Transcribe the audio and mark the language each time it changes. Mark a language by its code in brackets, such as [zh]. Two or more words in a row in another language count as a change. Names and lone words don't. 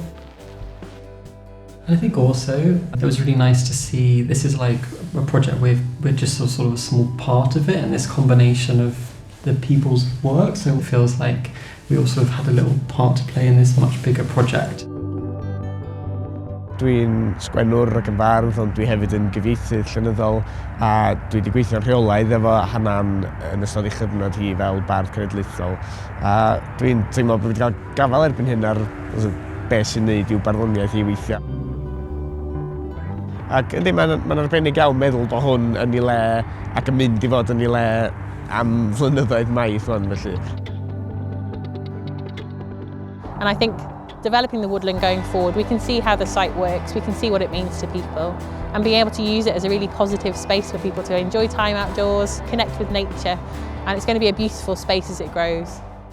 [en] And I think also it was really nice to see this is like a project we're just sort of a small part of it, and this combination of the people's work, so it feels like we also have had a little part to play in this much bigger project. [cy] Dwi'n sgwennwr ac yn bardd, ond dwi hefyd yn gyfieithydd llenyddol, a dwi wedi gweithio rheolaidd efo Hanan yn ystod ei chyfnod hi fel bardd cenedlaethol. A dwi'n teimlo bod wedi cael gafael erbyn hyn ar beth sy'n neud i'w barddoniaeth i weithio. Ac ydy, mae'n arbennig iawn meddwl bod hwn yn ei le ac yn mynd i fod yn ei le am flynyddoedd maith hwn, felly. [en] And I think developing the woodland going forward, we can see how the site works, we can see what it means to people, and being able to use it as a really positive space for people to enjoy time outdoors, connect with nature, and it's going to be a beautiful space as it grows.